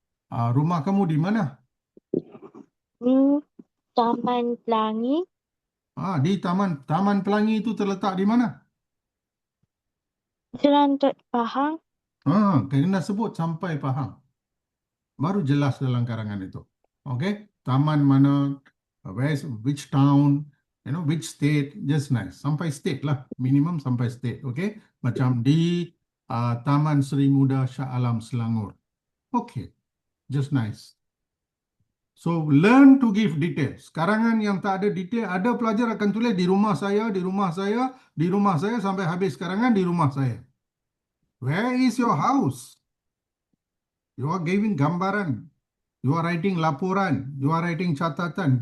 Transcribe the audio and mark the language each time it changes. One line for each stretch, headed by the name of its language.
Malay: Rumah kamu di mana? Taman Pelangi. Di Taman Pelangi itu terletak di mana? Serantut Pahang. Kena sebut sampai Pahang. Baru jelas dalam karangan itu. Okay? Taman mana,
English: which town, which state, just nice.
Malay: Sampai state lah, minimum sampai state. Okay? Macam di Taman Seri Muda Shah Alam Selangor.
English: Okay, just nice. So learn to give details.
Malay: Karangan yang tak ada detail, ada pelajar akan tulis di rumah saya, di rumah saya, di rumah saya sampai habis karangan di rumah saya.
English: Where is your house? You are giving
Malay: gambaran.
English: You are writing
Malay: laporan.
English: You are writing catatan.